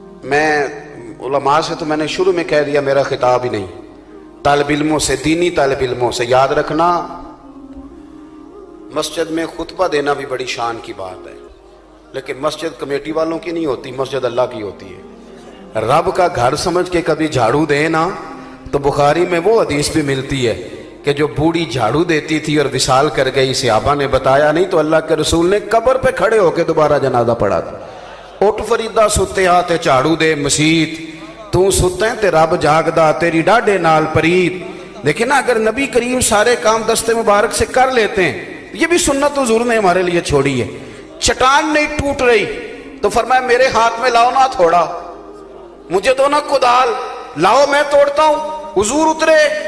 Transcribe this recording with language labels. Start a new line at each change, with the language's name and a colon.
Urdu: میں علماء سے تو میں نے شروع میں کہہ دیا میرا خطاب ہی نہیں، طالب علموں سے، دینی طالب علموں سے یاد رکھنا مسجد میں خطبہ دینا بھی بڑی شان کی بات ہے، لیکن مسجد کمیٹی والوں کی نہیں ہوتی، مسجد اللہ کی ہوتی ہے. رب کا گھر سمجھ کے کبھی جھاڑو دے نا تو بخاری میں وہ حدیث بھی ملتی ہے کہ جو بوڑھی جھاڑو دیتی تھی اور وصال کر گئی، صحابہ نے بتایا نہیں تو اللہ کے رسول نے قبر پہ کھڑے ہو کے دوبارہ جنازہ پڑھا تھا.
Punjabi: اٹھ فریدہ ستے ہاتھ جھاڑو دے مسیت، تو ستے ہیں تے رب جاگدا تیری ڈاڈے نال پرید.
Urdu: دیکھیں نا اگر نبی کریم سارے کام دست مبارک سے کر لیتے ہیں، یہ بھی سنت حضور نے ہمارے لیے چھوڑی ہے. چٹان نہیں ٹوٹ رہی تو فرمایا میرے ہاتھ میں لاؤ نا تھوڑا، مجھے دو نا کدال، لاؤ میں توڑتا ہوں. حضور اترے.